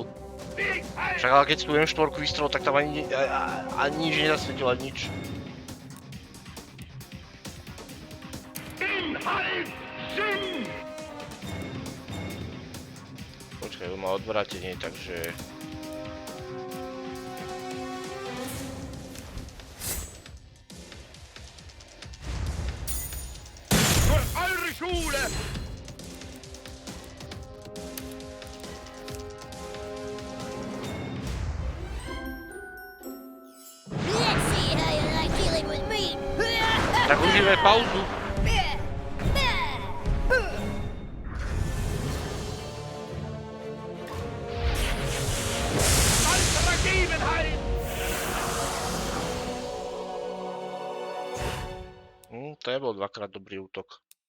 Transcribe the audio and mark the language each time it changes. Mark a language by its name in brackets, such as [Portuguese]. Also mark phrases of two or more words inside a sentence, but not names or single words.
[Slovak] Však ale keď stujem štvorku výstrel, tak tam ani nič nezasvietilo, ani nič. Počkaj, má odvrátenie, takže... [German] Für eure Schule! [English] Let's see how you like dealing with me. [Slovak] Tak užívaj pauzu. To je bol dvakrát dobrý útok.